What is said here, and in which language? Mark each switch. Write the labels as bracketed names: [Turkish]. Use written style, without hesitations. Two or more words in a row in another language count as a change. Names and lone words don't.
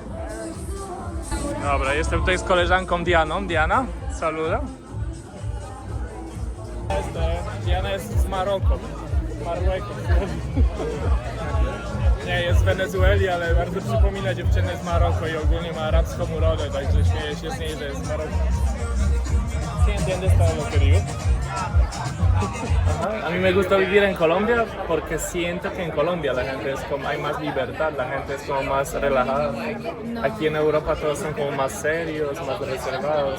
[Polish] Dobra, jestem tutaj z koleżanką Dianą. Diana, saluda. Diana jest z Maroko. Nie, jest z Wenezueli, ale bardzo przypomina dziewczynę z Maroko i ogólnie ma arabską urodę, także śmieję się z niej, że jest z Maroko. [Spanish] ¿Sí entiendes todo lo que digo? A mí me gusta vivir en Colombia porque siento que en Colombia la gente es como, hay más libertad, la gente es como más relajada. Aquí en Europa todos son como más serios, más reservados.